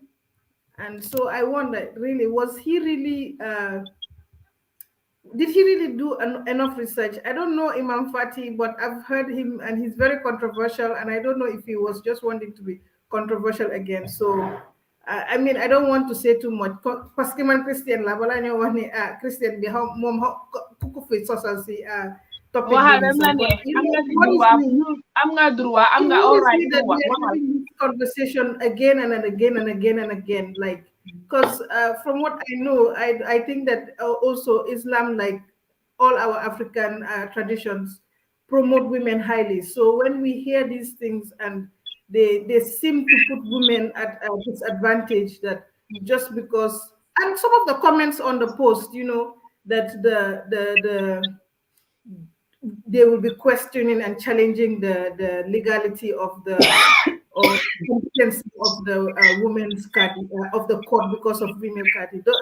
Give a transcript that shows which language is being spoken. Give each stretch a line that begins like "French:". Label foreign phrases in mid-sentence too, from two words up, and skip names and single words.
English: And so I wonder, really, did he really do enough research? I don't know Imam Fatty, but I've heard him and he's very controversial. And I don't know if he was just wanting to be controversial again. So, I don't want to say too much.
French: Parce que
Wolof: man Christian la bala ñu wax ni Christian bi mom ku fi sosal si topic am nga droit am nga
English: all right conversation again and again and again and again, like, because from what I know, I think that also Islam, like all our African traditions, promote women highly. So when we hear these things and they seem to put women at a disadvantage, that just because, and some of the comments on the post, that they will be questioning and challenging the legality of the or competence of the women's caddy of the court because of female caddy.